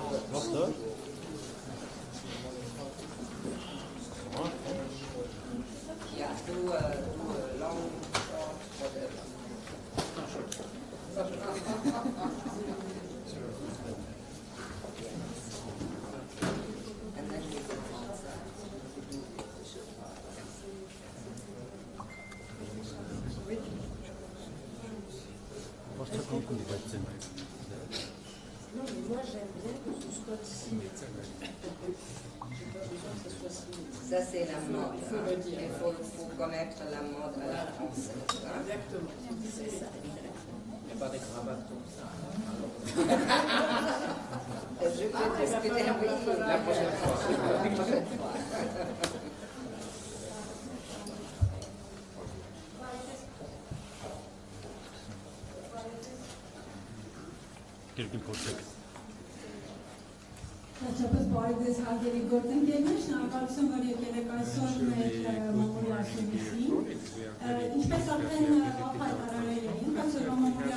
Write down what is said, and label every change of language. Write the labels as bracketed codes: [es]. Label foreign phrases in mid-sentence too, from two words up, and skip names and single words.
[en] Yeah, do long, short, whatever. And then we go outside. [fr] Non, mais moi j'aime bien que ce soit simultané. J'ai pas besoin que ce soit simultané. Ça c'est la mode. Il faut le dire. Il faut connaître la mode à la française. Hein? Exactement. C'est ça. Il n'y a pas de cravate comme ça. Je peux discuter avec vous la prochaine fois. [hy] Հաճախս բարիքս հարգելի գործընկերներ, շնորհակալություն, որ եկել եք այսօր մեր մամուլի ասուլիսին։ Ինչպես արդեն հայտարարել էին, այսօրվա մամուլի